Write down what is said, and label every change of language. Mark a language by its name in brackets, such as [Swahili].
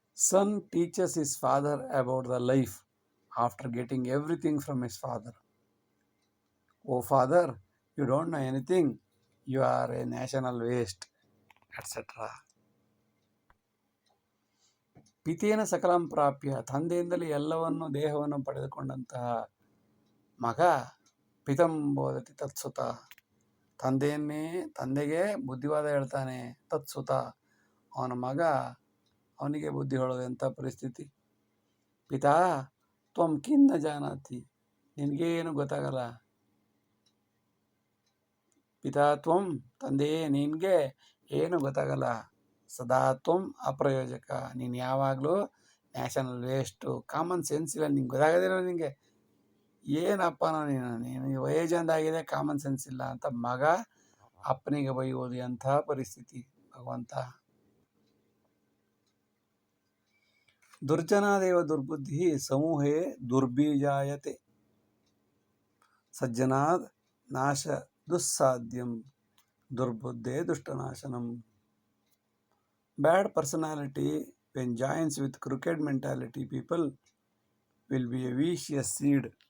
[English] Son teaches his father about the life after getting everything from his father. Oh father, you don't know anything, you are a national waste, etc. [Sanskrit] ಪಿತೇನ ಸಕಲಂ ಪ್ರಾಪ್ಯ. [Kannada] ತಂದೆಯಿಂದಲೇ ಎಲ್ಲವನ್ನು, ದೇಹವನ್ನು ಪಡೆದುಕೊಂಡಂತಹ ಮಗ [Sanskrit] ಪಿತಂ ಬೋಧತಿ ತತ್ಸುತ. [Kannada] ತಂದೆಗೆ ಬುದ್ಧಿವಾದ ಹೇಳ್ತಾನೆ. ತತ್ಸುತ, ಅವನ ಮಗ ಅವನಿಗೆ ಬುದ್ಧಿ ಹೇಳೋದೆಂಥ ಪರಿಸ್ಥಿತಿ. [Sanskrit] ಪಿತಾ ತ್ವಂ ಕಿನ್ನ ಜಾನಾತಿ. [Kannada] ನಿನಗೇನು ಗೊತ್ತಾಗಲ್ಲ. [Sanskrit] ಪಿತಾ ತ್ವಂ, [Kannada] ತಂದೆಯೇ ನಿನಗೆ ಏನು ಗೊತ್ತಾಗಲ್ಲ. [Sanskrit] ಸದಾ ತ್ವಂ ಅಪ್ರಯೋಜಕ. [Kannada] ನೀನು ಯಾವಾಗಲೂ ನ್ಯಾಷನಲ್ ವೇಸ್ಟು. ಕಾಮನ್ ಸೆನ್ಸ್ ಇಲ್ಲ, ನಿಂಗೆ ಗೊತ್ತಾಗೋದಿಲ್ಲ. ನಿನಗೆ ಏನಪ್ಪನೋ ನೀನು ವಯಜಂದಾಗಿದೆ, ಕಾಮನ್ ಸೆನ್ಸ್ ಇಲ್ಲ ಅಂತ ಮಗ ಅಪ್ಪನಿಗೆ ಬೈಯೋದು. ಎಂಥ ಪರಿಸ್ಥಿತಿ ಭಗವಂತ. [Sanskrit] ದುರ್ಜನಾದೇವ ದುರ್ಬುದ್ಧಿ ಸಮೂಹೇ ದುರ್ಬೀಜಾಯತೆ ಸಜ್ಜನಾದ್ ನಾಶ ದುಸ್ಸಾಧ್ಯಂ ದುರ್ಬುದ್ಧೇ ದುಷ್ಟನಾಶನಂ. [English] Bad personality, when joins with crooked mentality, people will be a vicious seed.